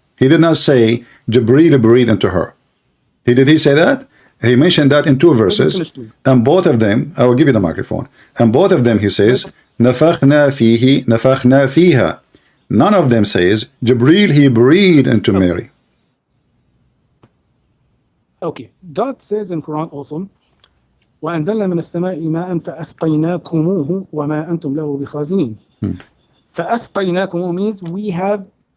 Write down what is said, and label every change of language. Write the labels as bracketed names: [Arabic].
[English] He did not say Jibreel breathed into her. Did he say that? He mentioned that in two verses, and both of them, I will give you the microphone, and both of them he says, [Arabic] نَفَخْنَا فِيهِ نَفَخْنَا فِيهَا. [English] None of them says Jibreel he breathed into Mary. Okay, God says in Quran also, [Arabic] وأنزلنا من السماء ماء فأسقيناكموه وما أنتم له بخازنين. [English] فأسقيناكموه means we have.